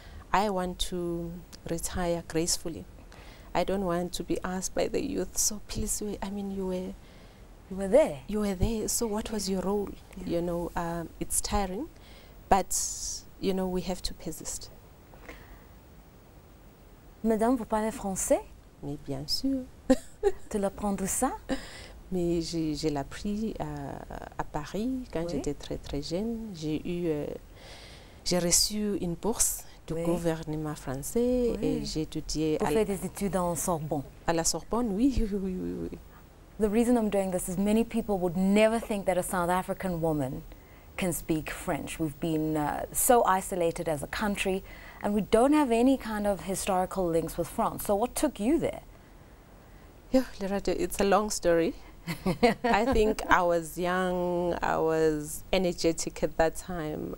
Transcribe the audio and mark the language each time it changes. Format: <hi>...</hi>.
<en>I want to retire gracefully. I don't want to be asked by the youth, so Philisiwe, I mean, you were there. You were there, so what was your role? Yeah. You know, it's tiring, but, you know, we have to persist.</en> <fr>Madame, vous parlez français? Mais bien sûr. Tu l'apprends d'où ça? Mais j'ai appris à Paris quand j'étais très jeune. J'ai reçu une bourse du gouvernement français et j'ai étudié pour faire des études en Sorbonne. À la Sorbonne, oui.</fr> <en>The reason I'm doing this is many people would never think that a South African woman can speak French. We've been so isolated as a country, and we don't have any kind of historical links with France. So what took you there? Yeah, Lerato, it's a long story. I think I was young, I was energetic at that time.</en>